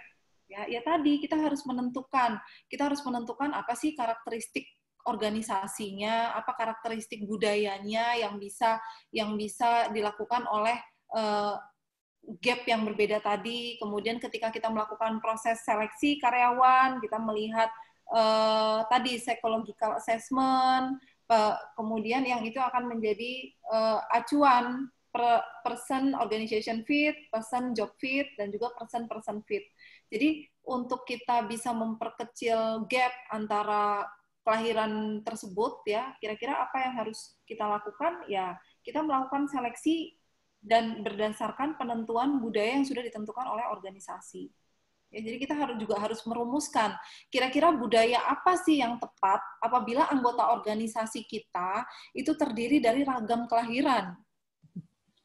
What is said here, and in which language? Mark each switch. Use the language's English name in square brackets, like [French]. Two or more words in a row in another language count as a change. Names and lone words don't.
[Indonesian] Ya tadi kita harus menentukan apa sih karakteristik organisasinya, apa karakteristik budayanya yang bisa dilakukan oleh gap yang berbeda tadi. Kemudian ketika kita melakukan proses seleksi karyawan, kita melihat tadi [English] psychological assessment, [Indonesian] kemudian yang itu akan menjadi acuan [English] person organization fit, person job fit, [Indonesian] dan juga [English] person fit. [Indonesian] Jadi untuk kita bisa memperkecil gap antara kelahiran tersebut ya, kira-kira apa yang harus kita lakukan? Ya, kita melakukan seleksi dan berdasarkan penentuan budaya yang sudah ditentukan oleh organisasi. Ya, jadi kita harus merumuskan kira-kira budaya apa sih yang tepat apabila anggota organisasi kita itu terdiri dari ragam kelahiran.